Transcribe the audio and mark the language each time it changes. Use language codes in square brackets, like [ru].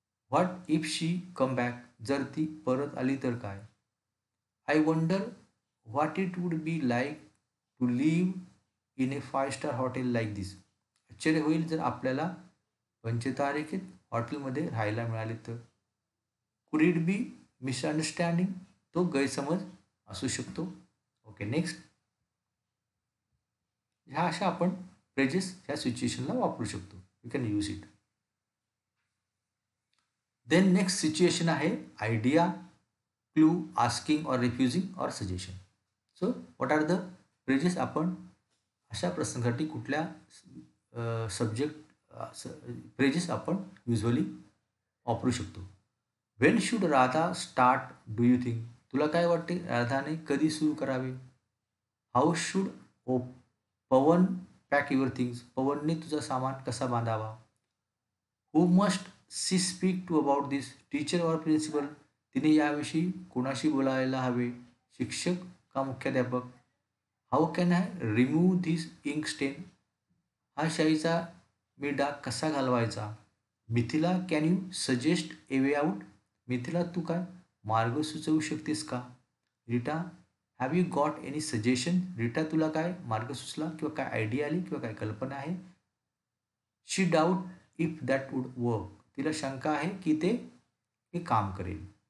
[en] What if she come back. [mr] जर ती परत आली तर काय? [en] I wonder what it would be like to live in a 5 star hotel like this. [mr] आश्चर्य होईल जर आपल्याला पंचतारांकित हॉटेलमध्ये राहायला मिळाले तर. [en] Could it be misunderstanding. [mr] तो गैरसमज असू शकतो. Okay, next. ह्या अशा आपण फ्रेजेस ह्या सिच्युएशनला वापरू शकतो. [en] You can use it. Then next situation आहे idea, clue, asking or refusing or suggestion. So what are the phrases? [mr] आपण अशा प्रसंगासाठी कुठल्या सब्जेक्ट फ्रेजेस आपण युजली वापरू शकतो. [en] When should Radha start do you think. [mr] तुला काय वाटते राधाने कधी सुरू करावे? [en] How should O Pavan pack your things. [mr] पवनने तुझा सामान कसा बांधावा? [en] Who must she speak to about this. Teacher or principal. [mr] तिने याविषयी कोणाशी बोलायला हवे? शिक्षक का मुख्याध्यापक? [en] How can I remove this ink stain. [mr] हा शाईचा मी डाग कसा घालवायचा? [en] Mithila can you suggest a way out. [mr] Mithila तू काय मार्ग सुचवू शकतेस का? [en] Rita have you got any suggestion. [mr] Rita तुला काय मार्ग सुचला किंवा काय आयडिया आली किंवा काय कल्पना आहे? [en] She doubt if that would work. [mr] तिला शंका आहे की ते हे काम करेल.